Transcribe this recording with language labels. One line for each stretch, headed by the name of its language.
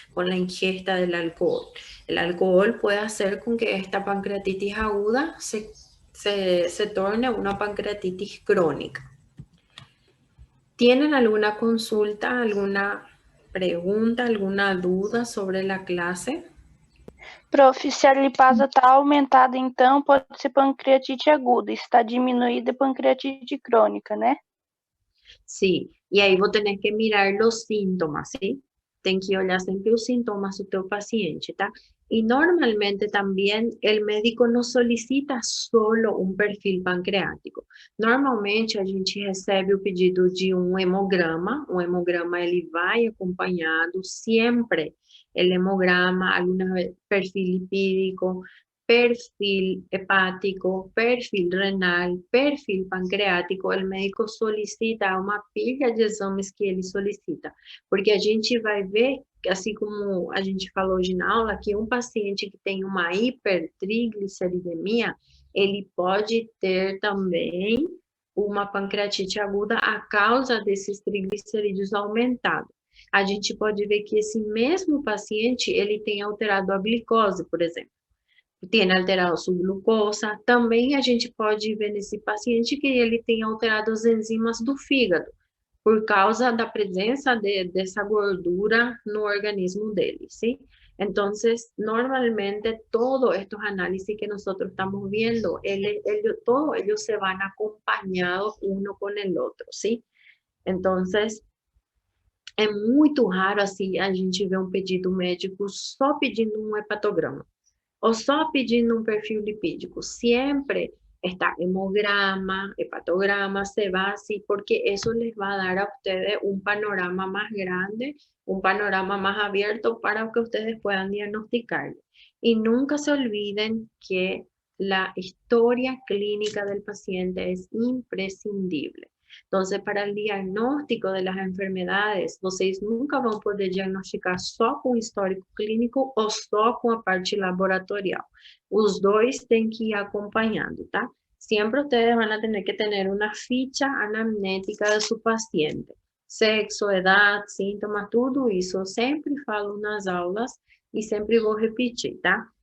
Spanish: Con la ingesta del alcohol. El alcohol puede hacer con que esta pancreatitis aguda se torne una pancreatitis crónica. ¿Tienen alguna consulta, alguna pregunta, alguna duda sobre la clase?
Portuguese: Prof, se a lipase está aumentada, então pode ser pancreatite aguda. Está diminuída, pancreatite crônica, né?
Spanish: Sí, y ahí vos tenés que mirar los síntomas, ¿sí?
Portuguese: Ten que olhar sempre os sintomas do teu paciente, tá?
Spanish: Y normalmente también el médico no solicita solo un perfil pancreático.
Portuguese: Normalmente a gente recebe o pedido de um hemograma. O hemograma ele vai acompanhado sempre.
Spanish: El hemograma, algunas veces perfil lipídico, perfil hepático, perfil renal, perfil pancreático.
Portuguese: O médico solicita uma pilha de exames que ele solicita, porque a gente vai ver, assim como a gente falou hoje na aula, que um paciente que tem uma hipertrigliceridemia, ele pode ter também uma pancreatite aguda a causa desses triglicerídeos aumentados. A gente pode ver que esse mesmo paciente, ele tem alterado a glicose, por exemplo, tem alterado sua glucosa. Também a gente pode ver nesse paciente que ele tem alterado as enzimas do fígado, por causa da presença dessa gordura no organismo dele, ¿sí?
Spanish: Entonces, normalmente todos estos análisis que nosotros estamos viendo, todos ellos se van acompañados uno con el otro, ¿sí?
Portuguese: Entonces, é muito raro assim a gente ver um pedido médico só pedindo um hepatograma ou só pedindo um perfil lipídico. Sempre está
Spanish: hemograma, hepatograma, se va así, porque eso les va a dar a ustedes un panorama más grande, un panorama más abierto para que ustedes puedan diagnosticar. Y nunca se olviden que la historia clínica del paciente es imprescindible. Entonces, para el diagnóstico de las enfermedades,
Portuguese: vocês nunca vão poder diagnosticar só com o histórico clínico ou só com a parte laboratorial. Os dois têm que ir acompanhando, tá?
Spanish: Siempre ustedes van a tener que tener una ficha anamnética de su paciente.
Portuguese: Sexo,
Spanish: edad, síntomas,
Portuguese: tudo isso. Eu sempre falo nas aulas e sempre vou repetir, tá?